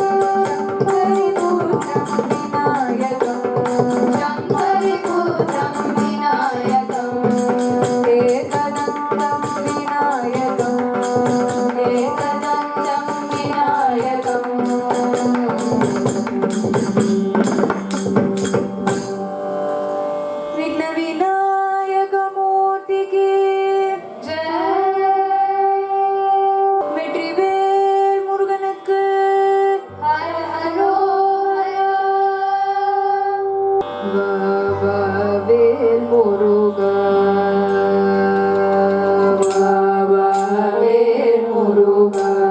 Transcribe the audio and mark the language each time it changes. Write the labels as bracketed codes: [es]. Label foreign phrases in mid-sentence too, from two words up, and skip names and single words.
[sa] शङ्करिपुत्रं विनायकं एकदन्तं विनायकं एकदन्तं विनायकं [hi] विघ्न विनायक मूर्ति की जय [ta] வெற்றிவேல் முருகனுக்கு ஹர ஹரோ வேல் முருகா வேல் முருகா